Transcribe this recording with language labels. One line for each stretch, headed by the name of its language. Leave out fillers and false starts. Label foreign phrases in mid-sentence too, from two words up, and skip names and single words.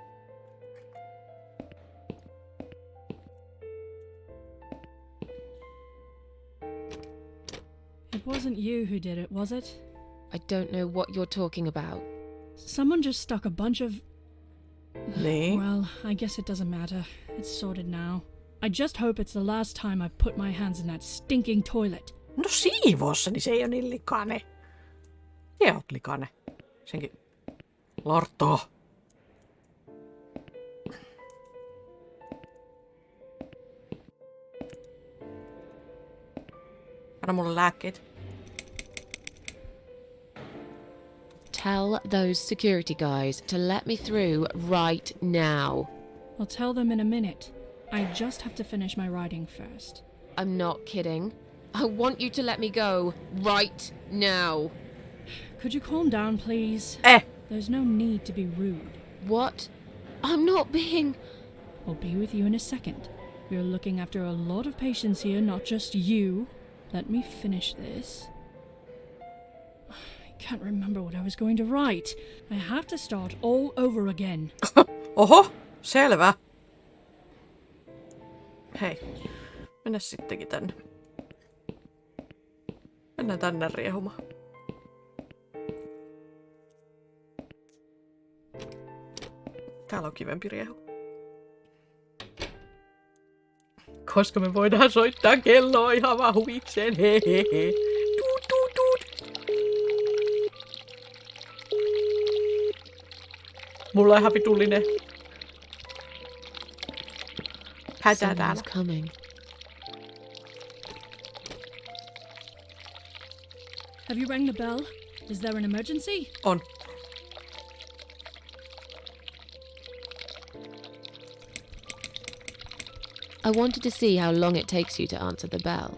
English: It wasn't you who did it, was it? I don't know what you're talking about. Someone just stuck a bunch of... Nee. Well, I guess it doesn't matter. It's sorted now. I just hope it's the last time I've put my hands in that stinking toilet.
Finnish: No siivossa, niin se ei ole niin likainen. Te oot likainen. Senkin. Lorto. Anna mulle lääkkeet.
English: Tell those security guys to let me through right now. I'll tell them in a minute. I just have to finish my writing first. I'm not kidding. I want you to let me go right now. Could you calm down, please? There's no need to be rude. What? I'm not being... I'll be with you in a second. We're looking after a lot of patients here, not just you. Let me finish this. I can't remember what I was going to write. I have to start all over again.
Finnish: Oho, selvä. Hei, mennä sittenkin tänne. Mennään tänne riehumaan. Täällä on kivempi riehu. Koska me voidaan soittaa kelloa ihan vaan huvikseen. Hehehe. Tuut, tuut, tuut. Mulla on ihan vitullinen hätä täällä.
English: Someone's coming. Have you rang the bell? Is there an emergency?
Finnish: On.
English: I wanted to see how long it takes you to answer the bell.